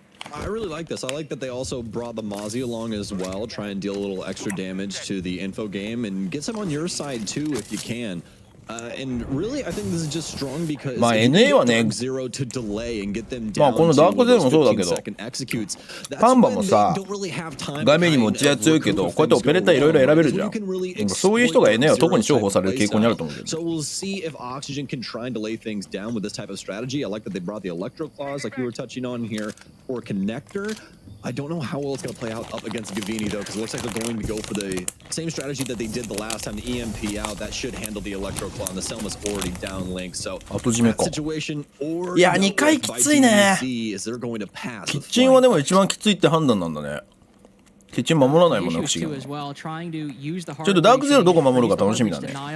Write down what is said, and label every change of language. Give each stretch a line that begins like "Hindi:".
English: I really like this. I like that they also brought the Mozzie along as well, try and deal a little extra damage to the info game and get some on your side too if you can. And really, I think this is just strong because
Japanese: まあ NA はね、まあこのダークゼロもそうだけど、パンバもさ、画面にも打ち合い強いけど、こうやってオペレーターいろいろ選べるじゃん。そういう人が NA は特に重宝される傾向にあると思うけど。
English: So we'll see if Oxygen can try and delay things down with this type of strategy. I like that they brought the Electro Claws, like you were touching on here, or Connector. I don't know how well it's going to play out up against Gavini though, because it looks like they're going to go for the same strategy that they did the last time, the EMP out. That should handle the Electro Claw, and the Selma's already down link. So that situation, or
Japanese: いや2回きついね。キッチンはでも一番きついって判断なんだね。キッチン守らないもんね、不思議。ちょっとダークゼロどこ守るか楽しみだね。